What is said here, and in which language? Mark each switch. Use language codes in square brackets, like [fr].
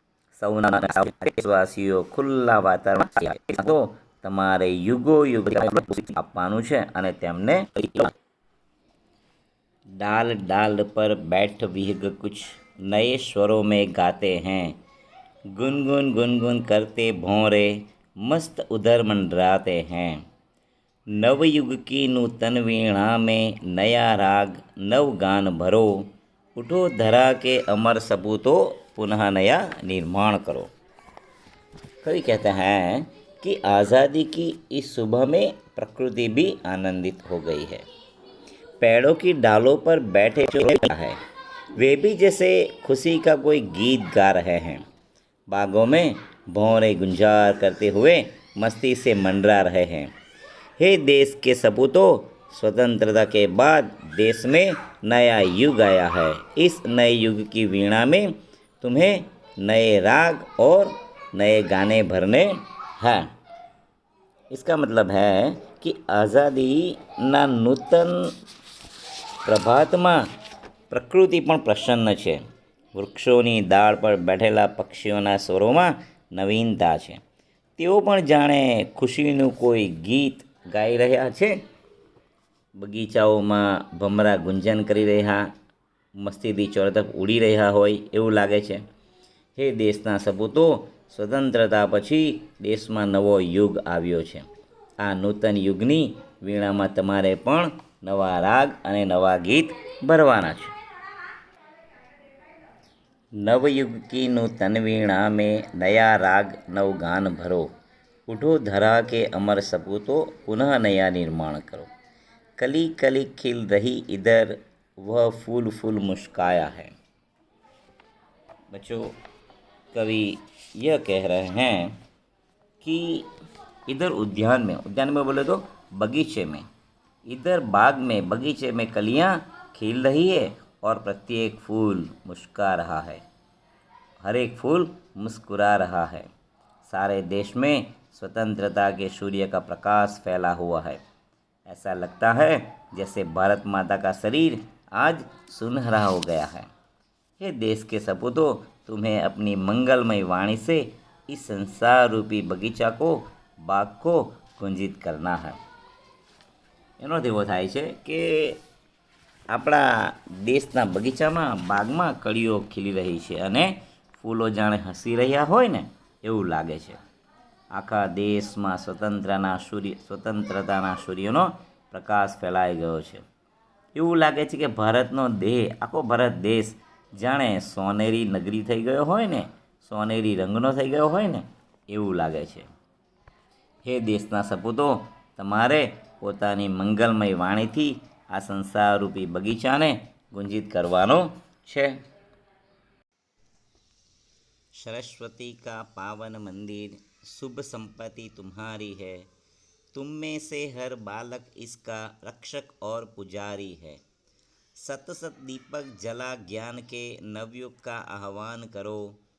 [gu] સૌના દેશવાસીઓ ખુલ્લા વાતાવરણ તો તમારે યુગો યુગ આપવાનું છે અને તેમને [hi] डाल डाल पर बैठ विहग कुछ नए स्वरों में गाते हैं. गुनगुन गुनगुन करते भौरे मस्त उधर मंडराते हैं. नवयुग की नूतन वीणा में नया राग नव गान भरो. उठो धरा के अमर सपूतो पुनः नया निर्माण करो. कवि कहते हैं कि आज़ादी की इस सुबह में प्रकृति भी आनंदित हो गई है. पेड़ों की डालों पर बैठे जो है वे भी जैसे खुशी का कोई गीत गा रहे हैं. बागों में भौरे गुंजार करते हुए मस्ती से मंडरा रहे हैं. हे देश के सपूतों, स्वतंत्रता के बाद देश में नया युग आया है. इस नए युग की वीणा में तुम्हें नए राग और नए गाने भरने हैं. इसका मतलब है कि [gu] આઝાદીના નૂતન પ્રભાતમાં પ્રકૃતિ પણ પ્રસન્ન છે. વૃક્ષોની દાળ પર બેઠેલા પક્ષીઓના સ્વરોમાં નવીનતા છે. તેઓ પણ જાણે ખુશીનું કોઈ ગીત ગાઈ રહ્યા છે. બગીચાઓમાં ભમરા ગુંજન કરી રહ્યા, મસ્તીથી ચોરતરફ ઉડી રહ્યા હોય એવું લાગે છે. હે દેશના સપૂતો, સ્વતંત્રતા પછી દેશમાં નવો યુગ આવ્યો છે. આ નૂતન યુગની વીણામાં તમારે પણ નવા રાગ અને નવા ગીત ભરવાના છે. [hi] नवयुग की नूतन वीणा में नया राग नव गान भरो. उठो धरा के अमर सपूतो पुनः नया निर्माण करो. कली कली खिल रही इधर वह फूल फूल मुस्काया है. बच्चों, कवि यह कह रहे हैं कि इधर उद्यान में बोले तो बगीचे में, इधर बाग में, बगीचे में कलियां खिल रही है और प्रत्येक फूल मुस्कुरा रहा है. हर एक फूल मुस्कुरा रहा है. सारे देश में स्वतंत्रता के सूर्य का प्रकाश फैला हुआ है. ऐसा लगता है जैसे भारत माता का शरीर आज सुनहरा हो गया है. ये देश के सपूतों, तुम्हें अपनी मंगलमय वाणी से इस संसार रूपी बगीचा को, बाग को गुंजित करना है. [gu] એનો એવો થાય છે કે આપણા દેશના બગીચામાં, બાગમાં કળીઓ ખીલી રહી છે અને ફૂલો જાણે હસી રહ્યા હોય ને એવું લાગે છે. આખા દેશમાં સ્વતંત્રતાના સૂર્યનો પ્રકાશ ફેલાઈ ગયો છે. એવું લાગે છે કે ભારતનો દેહ, આખો ભારત દેશ જાણે સોનેરી નગરી થઈ ગયો હોય ને, સોનેરી રંગનો થઈ ગયો હોય ને એવું લાગે છે. હે દેશના સપૂતો, તમારે પોતાની મંગલમય વાણીથી આ સંસારરૂપી બગીચાને ગુંજિત કરવાનો છે. [hi] सरस्वती का पावन मंदिर, शुभ संपत्ति तुम्हारी है. तुम में से हर बालक इसका रक्षक और पुजारी है. सत सत दीपक जला ज्ञान के नवयुग का आह्वान करो.